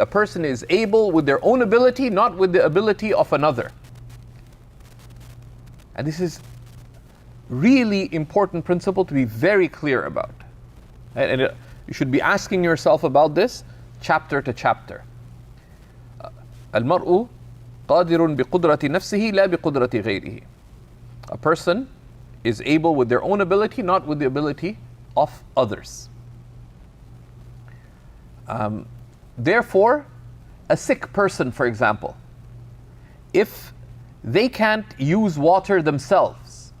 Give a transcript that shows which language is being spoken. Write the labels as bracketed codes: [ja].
[en] A person is able with their own ability, not with the ability of another. And this is really important principle to be very clear about. And you should be asking yourself about this chapter to chapter. [ar] المرء قادر بقدرة نفسه لا بقدرة غيره. [en] A person is able with their own ability, not with the ability of others. Therefore, a sick person, for example, if they can't use water themselves.